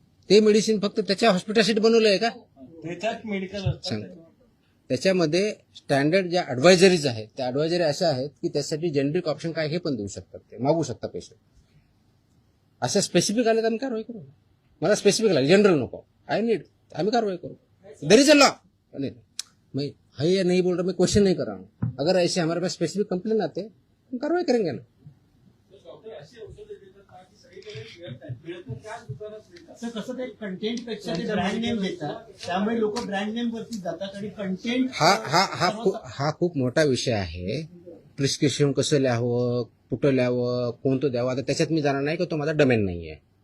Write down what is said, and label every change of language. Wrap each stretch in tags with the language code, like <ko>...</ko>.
<mr>ते मेडिसिन फक्त त्याच्या हॉस्पिटलसाठी बनवलं आहे का? सांगतो त्याच्यामध्ये स्टँडर्ड ज्या ऍडवायझरीज आहेत त्या ऍडवायझरी अशा आहेत की त्यासाठी जेनरिक ऑप्शन काय हे पण देऊ शकतात. ते मागू शकतात पेशंट. असं स्पेसिफिक आले तर आम्ही कारवाई करू. मला स्पेसिफिक लागेल जनरल नको</mr> <en>I need</en> <mr>आम्ही कारवाई करू.</mr> <en>There is a law.</en> <hi>मैं है नहीं बोल रहा मैं क्वेश्चन नहीं कर रहा हूँ. अगर ऐसे हमारे पास स्पेसिफिक कंप्लेन आते हम कार्रवाई करेंगे ना.</hi> <mr>मिळत नाही मिळत नाही त्याच दुकानात मिळतात. असं कसं ते कंटेंट पेक्षा ते ब्रँड नेम देतात, त्यामुळे लोक ब्रँड नेम वरती जातात आणि कंटेंट हा खूप मोठा विषय आहे. प्रिस्क्रिप्शन कसं लिहावं, कुठं लिहावं, कोणतं द्यावं, आता त्याच्यात मी जाणार नाही की तो माझा डोमेन नाही आहे.</mr>